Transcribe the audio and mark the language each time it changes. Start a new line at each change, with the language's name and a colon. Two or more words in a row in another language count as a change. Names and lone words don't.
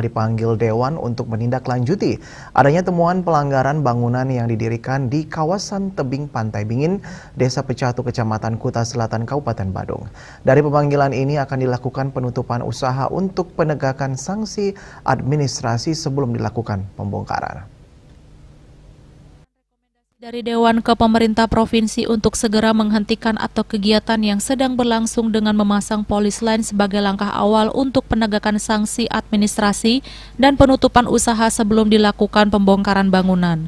Indonesian: dipanggil Dewan untuk menindaklanjuti adanya temuan pelanggaran bangunan yang didirikan di kawasan tebing Pantai Dingin, Desa Pecatu, Kecamatan Kuta Selatan, Kabupaten Badung. Dari pemanggilan ini akan dilakukan penutupan usaha untuk penegakan sanksi administrasi sebelum dilakukan pembongkaran. Dari Dewan ke pemerintah provinsi untuk segera menghentikan atau kegiatan yang sedang berlangsung dengan memasang polis lain sebagai langkah awal untuk penegakan sanksi administrasi dan penutupan usaha sebelum dilakukan pembongkaran bangunan.